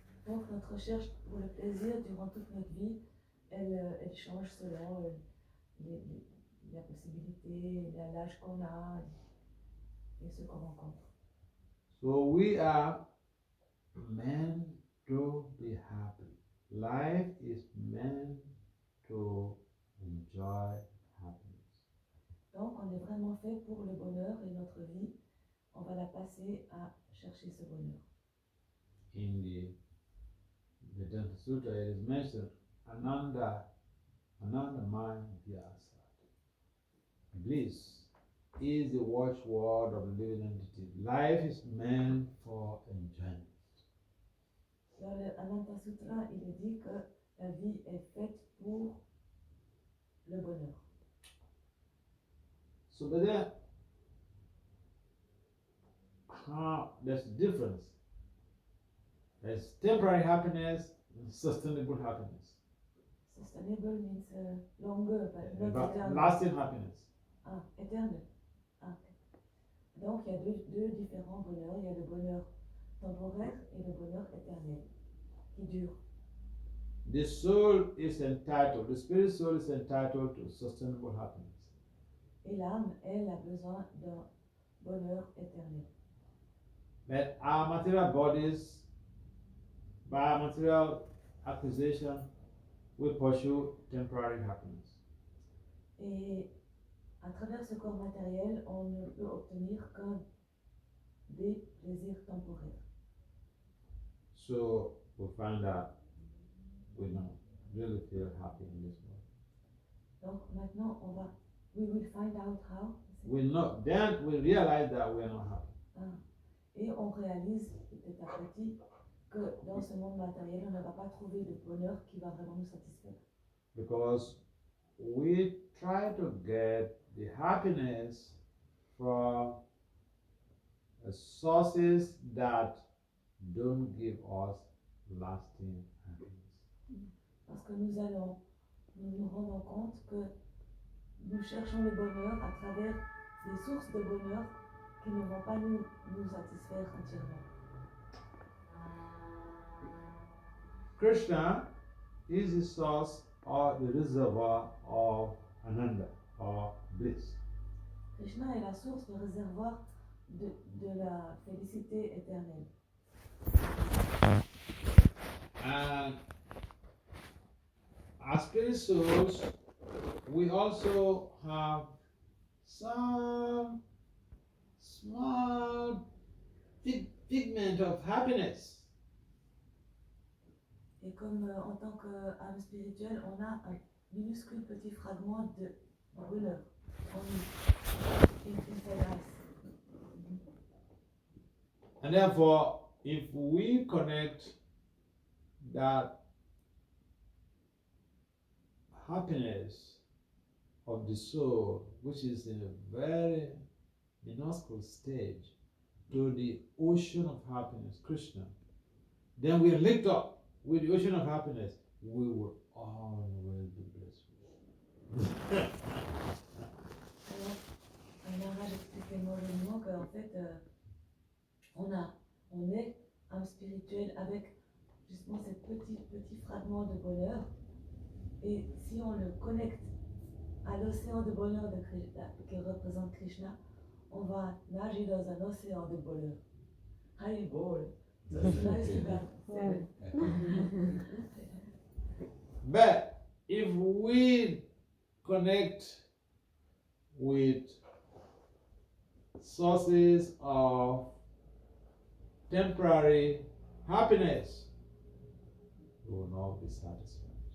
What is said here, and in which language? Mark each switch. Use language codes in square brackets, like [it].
[fr] Donc notre recherche pour le plaisir durant toute notre vie, elle change selon la possibilité, l'âge qu'on a et ce qu'on rencontre. [en] So we are meant to be happy. Life is meant to enjoy happiness. [fr] Donc on est vraiment fait pour le bonheur et notre vie, on va la passer à chercher ce bonheur. [en] In the Vedanta Sutra, it is mentioned Ananda Maya Vyasat. Bliss is the watchword of the living entity. Life is meant for enjoyment. [fr] Dans le Ananta Sutra, il est dit que la vie est faite pour le bonheur. [en] So, but then, there's a difference. There's temporary happiness and sustainable happiness. Sustainable means longer, but not But eternal. lasting happiness. [fr] Ah, éternel. Ah, ok. Donc il y a deux différents bonheurs. Il y a le bonheur temporaire et le bonheur éternel, qui dure. [en] The soul is entitled, the spirit soul is entitled to sustainable happiness. [fr] Et l'âme, elle, a besoin d'un bonheur éternel. [en] But our material bodies, by our material acquisition, we pursue temporary happiness. [fr] Et à travers ce corps matériel, on ne peut obtenir que des plaisirs temporaires. [en] So we find that we don't really feel happy in this world. [fr] Donc maintenant, [en] we will find out how. Then we realize that we are not happy. Ah. [fr] Et on réalise petit à petit que dans ce monde matériel, on ne va pas trouver de bonheur qui va vraiment nous satisfaire. [en] Because we try to get the happiness from sources that don't give us lasting happiness. [fr] Parce que nous nous rendons compte que nous cherchons le bonheur à travers des sources de bonheur qui ne vont pas nous satisfaire entièrement. [en] Krishna is the source or the reservoir of Ananda or bliss. [fr] Krishna est la source, le réservoir de la félicité éternelle. [en] And as spirit souls, we also have some small pigment of happiness. [fr] Et comme en tant qu'âme spirituelle, on a un minuscule petit fragment de bonheur en nous, [en] inside us. And therefore, if we connect that happiness of the soul, which is in a very minuscule stage, to the ocean of happiness, Krishna, then we are linked up with the ocean of happiness, we will always be blissful. [fr] Alors, Maharaj expliquait mollement qu'en fait, on est âme spirituelle avec justement ce petit fragment de bonheur. Et si on le connecte à l'océan de bonheur de Krishna, qui représente Krishna, on va nager dans un océan de bonheur. Haribol. [en] So it's nice to have said it. But if we connect with sources of temporary happiness, we will not be satisfied.